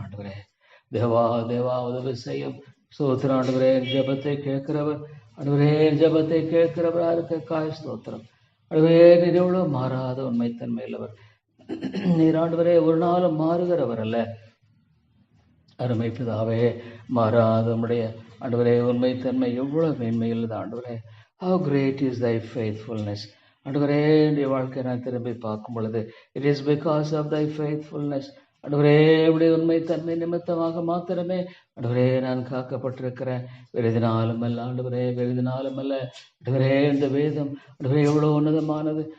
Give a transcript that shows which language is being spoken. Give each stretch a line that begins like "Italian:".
Tamil: ஆண்டவரே தேவா உதவி செய்யும். ஸ்தோத்திரம் ஆண்டவரே, ஜபத்தை கேட்கிறவர் ஆண்டவரே, ஜபத்தை கேட்கிறவராக இருக்க ஸ்தோத்திரம். ஆண்டவரே, நீர் எவ்வளவு மாறாத உண்மைத்தன்மையுள்ளவர். நீர் ஆண்டவரே ஒரு நாளும் மாறுகிறவர் அல்ல. அருமை பிதாவே, மாறாத உம்முடைய ஆண்டவரே உண்மைத்தன்மை எவ்வளவு மேன்மையுள்ளது ஆண்டவரே.
English: How great is thy faithfulness.
Tamil: ஆண்டவரே, என்னுடைய வாழ்க்கை நான் திரும்பி பார்க்கும் பொழுது
English: it is because of thy faithfulness.
Tamil: ஆண்டவரே, உடைய உண்மைத்தன்மை நிமித்தமாக மாத்திரமே ஆண்டவரே நான் காக்கப்பட்டிருக்கிறேன். வெறுதினாலும் அல்ல ஆண்டவரே, வெறுதினாலும் அல்ல. ஆண்டவரே, இந்த வேதம் ஆண்டவரே எவ்வளவு உன்னதமானது.